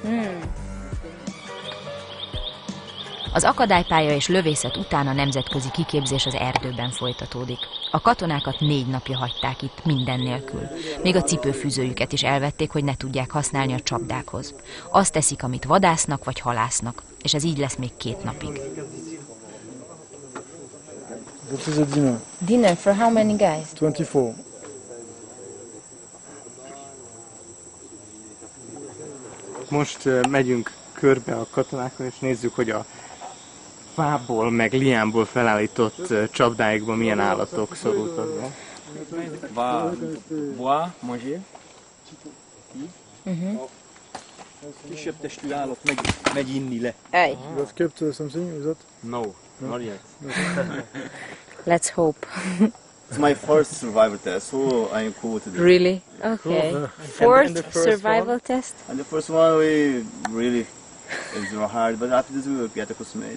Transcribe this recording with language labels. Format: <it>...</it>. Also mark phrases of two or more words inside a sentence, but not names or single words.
<hu>Az akadálypálya és lövészet után a nemzetközi kiképzés az erdőben folytatódik. A katonákat 4 napja hagyták itt minden nélkül. Még a cipőfűzőjüket is elvették, hogy ne tudják használni a csapdákhoz. Azt teszik, amit vadásznak vagy halásznak, és ez így lesz még 2 napig.</hu> <en>This is a dinner. Dinner for how many guys? 24.</en> <hu>Most megyünk körbe a katonákon, és nézzük, hogy a fából, meg liánból felállított csapdáikban milyen állatok szorultak be.</hu> <fr>Boire, manger.</fr> <hu>Kisebb testű állat megy inni le.</hu> <en>Hey. You have kept something with that? No, not yet. Let's hope. It's my first survival test, so I'm cool to do. Really? Okay. Fourth survival test? And the first one we really is hard, but after this we will get accustomed.</en>